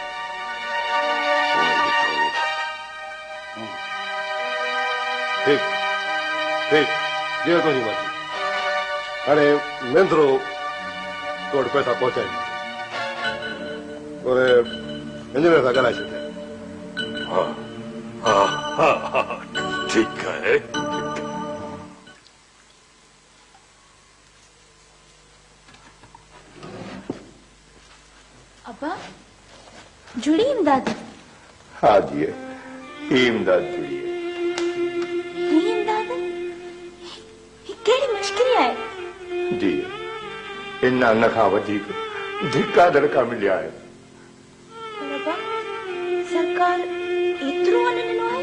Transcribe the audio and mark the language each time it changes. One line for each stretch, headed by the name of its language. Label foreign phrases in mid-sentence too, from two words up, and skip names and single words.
Sindhi: ठीकु ठीकु जीअं तुंहिंजी मर्ज़ी हाणे मेंदरो तोड़ पैसा पहुचाए और इंजीनियर सां ॻाल्हाए छॾिजे हाँ हाँ हाँ हाँ ठीक है। अब्बा जुड़ी इमदाद हाँ जी इमदाद जुड़ी है। इमदाद केड़ी मुश्किल है जी इन अन्न खां वधीक धिक्का धड़का मिलिया है। पर अब्बा सरकार एतिरो अन्न ॾिनो आहे।